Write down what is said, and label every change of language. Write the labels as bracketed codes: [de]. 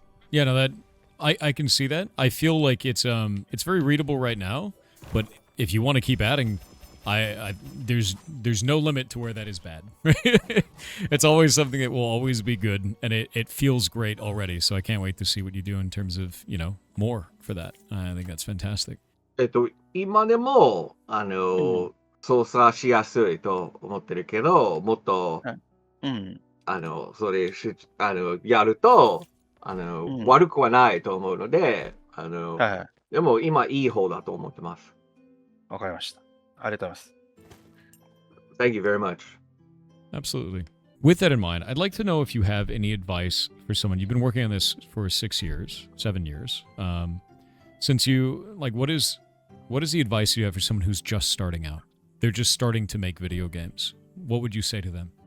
[en] Yeah, no, that I can see that. I feel like it's very readable right now, but if you want to keep adding, there's no limit to where that is bad. It's always something that will always be good, and it feels great already. So I can't wait to see what you do in terms of more for that. I think that's fantastic. [ja] 今でも操作しやすいと思ってるけど、もっとそれやると悪くはないと思うので、でも今いい方だと思ってます。わかりました。ありがとうございます。 [en] Thank you very much. Absolutely. With that in mind, I'd like to know if you have any advice for someone. You've been working on this for 6 years, 7 years. Since you, like, what is the advice you have for someone who's just starting out? They're just starting to make video games. What would you say to them?